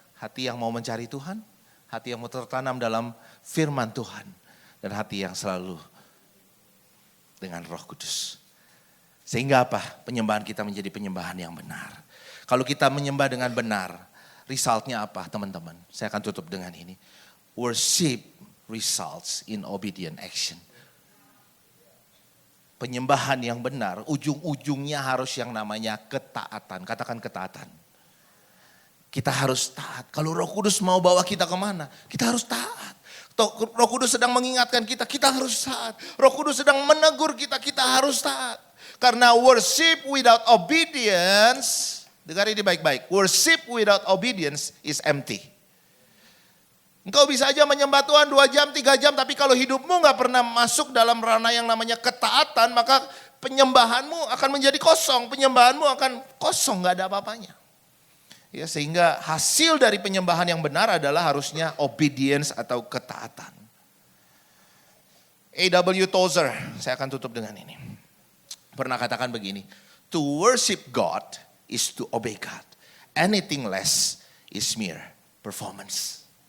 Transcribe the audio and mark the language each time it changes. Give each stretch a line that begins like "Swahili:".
Indonesian: Hati yang mau mencari Tuhan, hati yang mau tertanam dalam firman Tuhan, dan hati yang selalu dengan Roh Kudus. Sehingga apa? Penyembahan kita menjadi penyembahan yang benar. Kalau kita menyembah dengan benar, resultnya apa teman-teman? Saya akan tutup dengan ini.
English: Worship results in obedient action.
Indonesian: Penyembahan yang benar, ujung-ujungnya harus yang namanya ketaatan. Katakan ketaatan. Kita harus taat. Kalau Roh Kudus mau bawa kita kemana, kita harus taat. Roh Kudus sedang mengingatkan kita, kita harus taat. Roh Kudus sedang menegur kita, kita harus taat. Karena
English: worship without obedience,
Indonesian: dengar ini baik-baik.
English: Worship without obedience is empty.
Indonesian: Engkau bisa aja menyembah Tuhan 2 jam, 3 jam, tapi kalau hidupmu gak pernah masuk dalam ranah yang namanya ketaatan, maka penyembahanmu akan menjadi kosong. Penyembahanmu akan kosong, gak ada apa-apanya. Ya, sehingga hasil dari penyembahan yang benar adalah harusnya obedience atau ketaatan. A.W. Tozer, saya akan tutup dengan ini. Pernah katakan begini,
English: to worship God is to obey God. Anything less is mere performance.